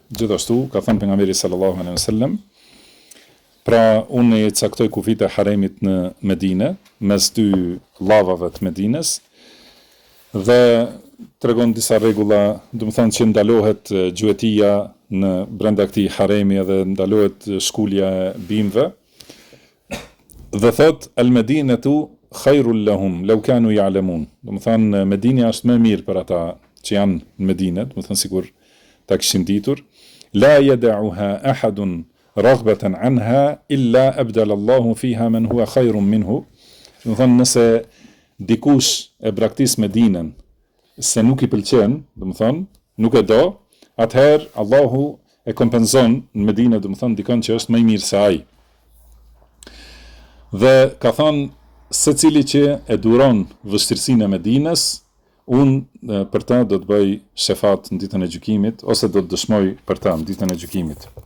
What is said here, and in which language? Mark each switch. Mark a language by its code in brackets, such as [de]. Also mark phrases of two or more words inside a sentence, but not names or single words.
[sq] Gjithashtu ka thënë pejgamberi [ar] صلى الله عليه وسلم, [sq] pra unë e caktoj kufit e haremit në Medinë, mes dy llavave të Medinës, dhe tregon disa rregulla, do të thonë që ndalohet gjuetia në brenda këtij haremi dhe ndalohet shkulja e bimëve. Dhe thot [ar] المدينة خير لهم لو كانوا يعلمون. [sq] Do të thonë Medina është më mirë për ata që janë në Medinë, do të thonë sikur ta kishin ditur. [ar] لا يدعها أحد رغبة عنها إلا أبدل الله فيها من هو خير منه. [sq] Do të thonë nëse dikush e braktis Medinën se nuk i pëlqen, do të thonë, nuk e do, atëherë Allahu e kompenzon në Medinë, do të thonë, dikon që është më i mirë se ai. Dhe ka thënë secili që e duron vështirësinë e Medinës, unë për ta do të bëj shefat në ditën e gjykimit, ose do të dëshmoj për ta në ditën e gjykimit.